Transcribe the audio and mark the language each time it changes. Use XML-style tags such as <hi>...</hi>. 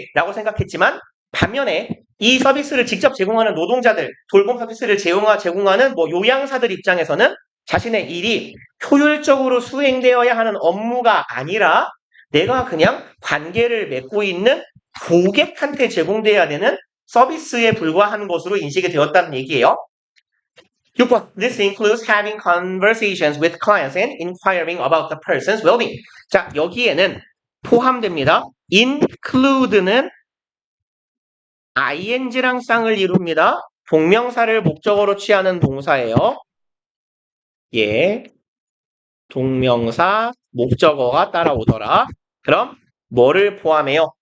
<ko>라고 생각했지만 반면에 이 서비스를 직접 제공하는 노동자들, 돌봄 서비스를 제공하는 요양사들 입장에서는 자신의 일이 효율적으로 수행되어야 하는 업무가 아니라 내가 그냥 관계를 맺고 있는 고객한테 제공돼야 되는 서비스에 불과한 것으로 인식이 되었다는 얘기예요. 6번.</ko> <en>This includes having conversations with clients and inquiring about the person's well-being.</en> <ko>자, 여기에는 포함됩니다. include는 ing랑 쌍을 이룹니다. 동명사를 목적어로 취하는 동사예요. 예. 동명사, 목적어가 따라오더라. 그럼 뭐를 포함해요?</ko>